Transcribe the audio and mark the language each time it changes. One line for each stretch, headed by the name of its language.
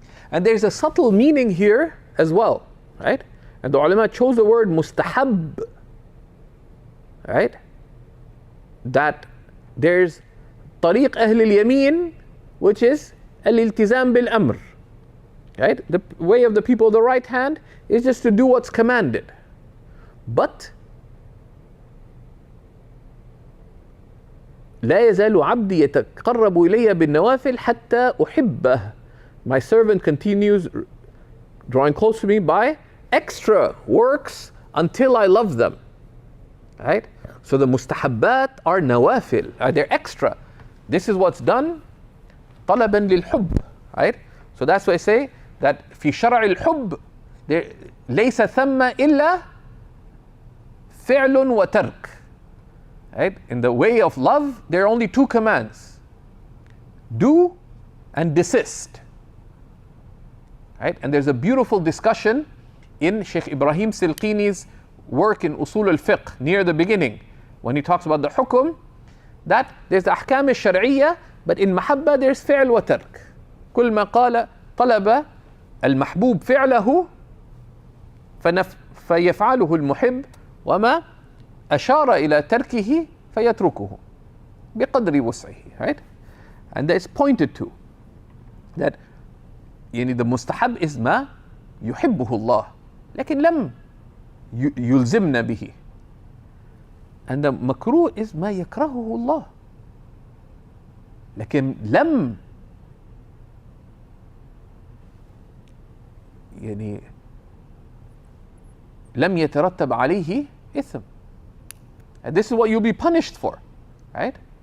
English: And there's a subtle meaning here as well, right? And the ulama chose the word mustahab, right? That there's tariq ahl al-yamin, which is al-iltizam bil-amr, right? The way of the people of the right hand is just to do what's commanded.
Arabic: But لا يزال عبدي يتقرب إلي بالنوافل حتى أحبه.
English: My servant continues drawing close to me by extra works until I love them. Right? So the mustahabbat are nawafil, they're extra. This is what's done
Arabic: طلبا للحب.
English: Right? So that's why I say that
Arabic: في شرع الحب ليس ثم إلا فعل وترك.
English: Right? In the way of love, there are only two commands: do and desist. Right? And there's a beautiful discussion in Sheikh Ibrahim Silqini's work in Usul al-Fiqh near the beginning, when he talks about the hukum, that there's the ahkam al-shar'iyya, but in mahabba there's fi'l wa tark.
Arabic: كل ما قال طلب المحبوب فعله فيفعله المحب وما أشار إلى تركه فيتركه بقدر وسعه.
English: Right? And that's pointed to that يعني the mustahab is
Arabic: ما يحبه الله لكن لم يلزمنا به,
English: and the makruh is
Arabic: ما يكرهه الله لكن لم يعني لم يترتب عليه إثم,
English: and this is what you'll be punished for. Right?